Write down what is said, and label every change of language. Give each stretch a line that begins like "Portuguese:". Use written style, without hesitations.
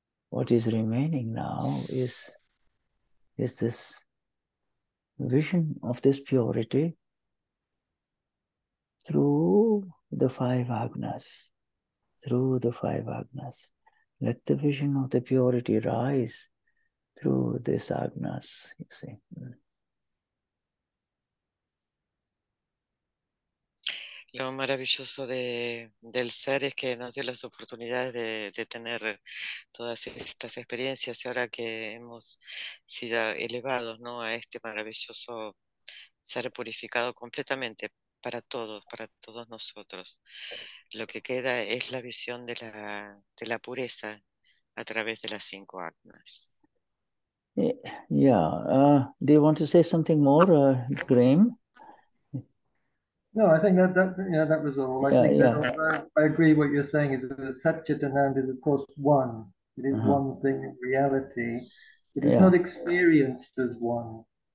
English: What is remaining now is this vision of this purity through the five agnas. Through the five agnas. Let the vision of the purity rise through these agnas, you see.
Spanish: Lo maravilloso del ser es que nos dio las oportunidades de tener todas estas experiencias y ahora que hemos sido elevados, ¿no?, a este maravilloso ser purificado completamente para todos nosotros. Lo que queda es la visión de la pureza a través de las 5 agnas.
English: Yeah. Do you want to say something more, Graham? No, I think that was all. I think that I agree what you're saying is that Satchitananda is of course one. It is one thing in reality. It is not experienced as one.